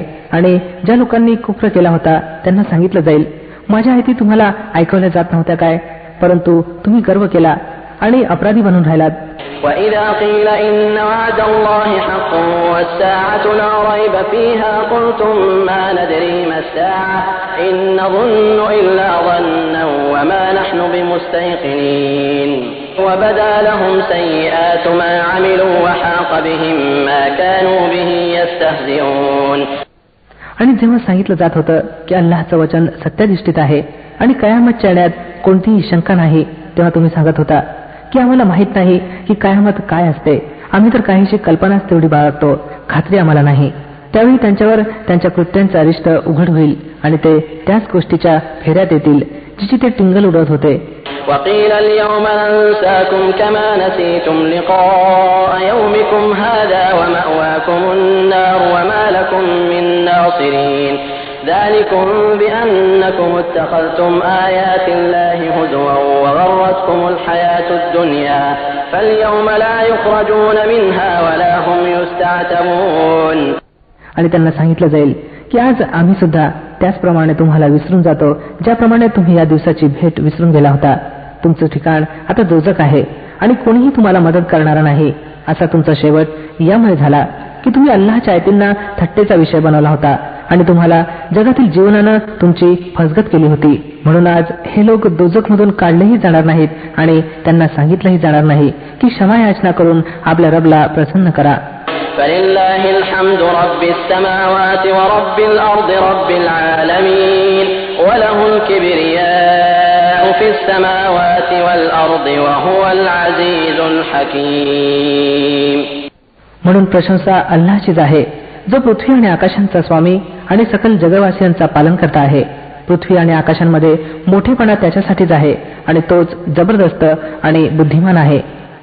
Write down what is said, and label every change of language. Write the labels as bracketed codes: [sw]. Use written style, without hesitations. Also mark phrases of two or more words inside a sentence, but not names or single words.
[mr] आणि ज्या लोकांनी कुफ्र केला होता त्यांना सांगितलं जाईल, माझ्या आयती तुम्हाला ऐकवल्या जात नव्हत्या काय, परंतु तुम्ही गर्व केला आणि अपराधी बनून राहिलात. [ar] وَإِذَا قِيلَ إِنَّ وَعْدَ اللَّهِ حَقٌّ وَالسَّاعَةُ لَا رَيْبَ فِيهَا قُلْتُم مَّا نَدْرِي مَا السَّاعَةُ إِن نَّظُنُّ إِلَّا ظَنًّا وَمَا نَحْنُ بِمُسْتَيْقِنِينَ وَبَدَا لَهُمْ سَيِّئَاتُ مَا عَمِلُوا وَحَاقَ بِهِم مَّا كَانُوا بِهِ يَسْتَهْزِئُونَ. [mr] आणि जेव्हा सांगितलं जात होतं की अल्लाहचं वचन सत्याधिष्ठित आहे आणि कयामतच्या येण्यात कोणतीही शंका नाही, तेव्हा तुम्ही सांगत होता की आम्हाला माहित नाही की कयामत काय असते, आम्ही तर काहीशी कल्पनाच तेवढी बाळगतो, खात्री आम्हाला नाही. त्यावेळी त्यांच्यावर त्यांच्या कृत्यांचे अरिष्ट उघड होईल आणि ते त्याच गोष्टीच्या फेऱ्यात येतील जिची ते टिंगल उडवत होते. [ar] وقيل اليوم ننساكم كما نسيتم لقاء يومكم هذا ومأواكم النار وما لكم من ناصرين ذلكم بأنكم اتخذتم آيات الله هزوا وغرتكم الحياة الدنيا فاليوم لا يخرجون منها ولا هم يستعتبون. [mr] आणि त्यांना सांगितलं जाईल की आज आम्ही सुद्धा त्याचप्रमाणे तुम्हाला विसरून जातो ज्याप्रमाणे तुम्ही या दिवसाची भेट विसरून गेला होता. तुमचं ठिकाण आता दोजक आहे आणि कोणीही तुम्हाला मदत करणारा नाही. असा तुमचा शेवट यामुळे झाला की तुम्ही अल्लाहच्या आयतींना थट्टेचा विषय बनवला होता आणि तुम्हाला जगातील जीवनानं तुमची फसगत केली होती. म्हणून आज हे लोक दोजखमधून काढलेही जाणार नाहीत आणि त्यांना सांगितलंही जाणार नाही की क्षमा याचना करून आपल्या रबला प्रसन्न करा. [ar] فلله الحمد رب السماوات ورب الأرض رب العالمين وله الكبرياء في السماوات والأرض وهو العزيز الحكيم. [mr] म्हणून प्रशंसा अल्लाहचीच आहे जो पृथ्वी आणि आकाशांचा स्वामी आणि सकल जगवासियांचा पालन करता आहे. पृथ्वी आणि आकाशांमध्ये मोठेपणा त्याच्यासाठीच आहे आणि तोच जबरदस्त आणि बुद्धिमान आहे.